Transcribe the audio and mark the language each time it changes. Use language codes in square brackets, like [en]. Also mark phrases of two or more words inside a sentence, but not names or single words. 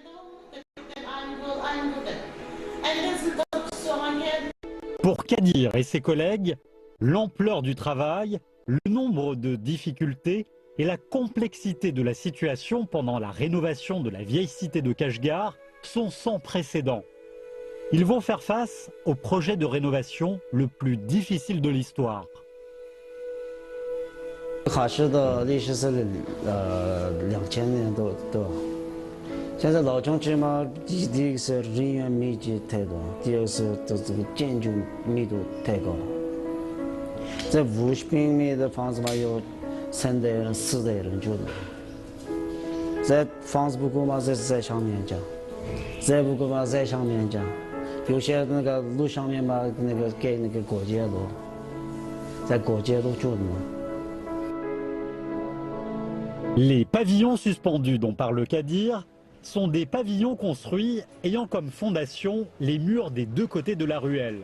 [fr] Pour Kadir et ses collègues, l'ampleur du travail, le nombre de difficultés et la complexité de la situation pendant la rénovation de la vieille cité de Kashgar sont sans précédent. Ils vont faire face au projet de rénovation le plus difficile de l'histoire. [zh] 卡市的历史是2000年多，现在老城区嘛，第一个是人员密集太多，第二个是这个建筑密度太高。这50平米的房子嘛，有3代人、4代人住的。这房子不够嘛，在上面讲；再不够嘛，在上面讲。有些那个路上面嘛，那个盖那个过街路，在过街路住的嘛。 [fr] Les pavillons suspendus dont parle Kadir sont des pavillons construits ayant comme fondation les murs des deux côtés de la ruelle.